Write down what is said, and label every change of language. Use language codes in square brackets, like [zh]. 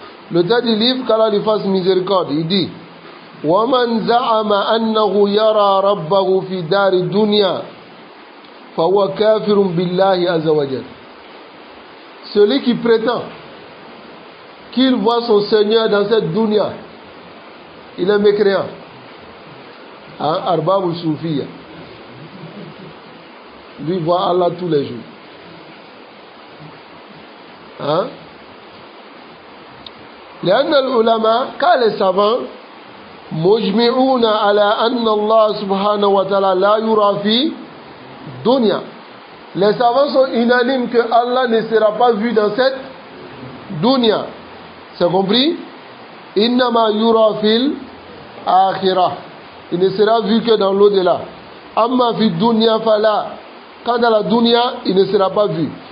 [fr] Le temps du livre, qu'Allah lui fasse miséricorde, il dit [ar] ومن زعم أنه يرى ربه في دار الدنيا فهو كافر بالله عز وجل. [fr] Celui qui prétend qu'il voit son Seigneur dans cette dunya, il est mécréant. Hein? Arbab ou Soufiya. Lui voit Allah tous les jours. Hein? [ar] لأن العلماء, [fr] car les savants [ar] مجمعون على أن الله سبحانه وتعالى لا يرى في dunya. [fr] Les savants sont unanimes que Allah ne sera pas vu dans cette dunya. C'est compris? [ar] Innama yura fil akhirah. [fr] Il ne sera vu que dans l'au-delà. [ar] Amma fi dunya fala. [fr] Quant à la dunya, il ne sera pas vu.